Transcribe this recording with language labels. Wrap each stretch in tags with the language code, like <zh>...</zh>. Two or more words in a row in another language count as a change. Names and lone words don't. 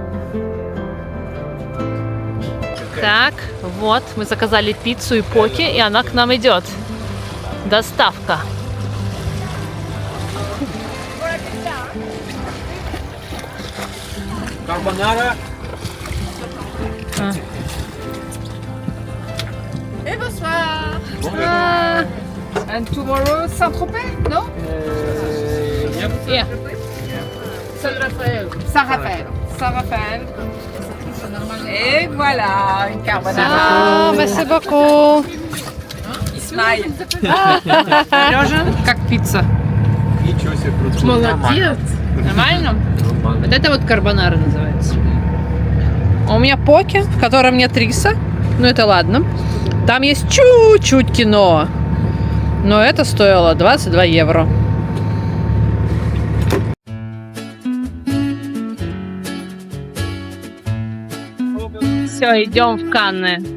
<ru>Так, вот, мы заказали пиццу и поки, и она к нам идет. Доставка. Карбонара.</ru> <fr>Et bonsoir.</fr> <en>And tomorrow, Saint-Tropez, no? Yeah. Saint-Raphaël. Saint-Raphaël. Saint-Raphaël.</en> <fr>Et voilà, une carbonara. Merci beaucoup.</fr> <en>Smile.</en> <ru>Сережа, как пицца? Ничего себе, круто. Молодец. Нормально? Вот это вот карбонара называется. А у меня поки, в котором нет риса. Ну это ладно. Там есть чуть-чуть кино. Но это стоило 22 евро. Все, идем в Канны.</ru>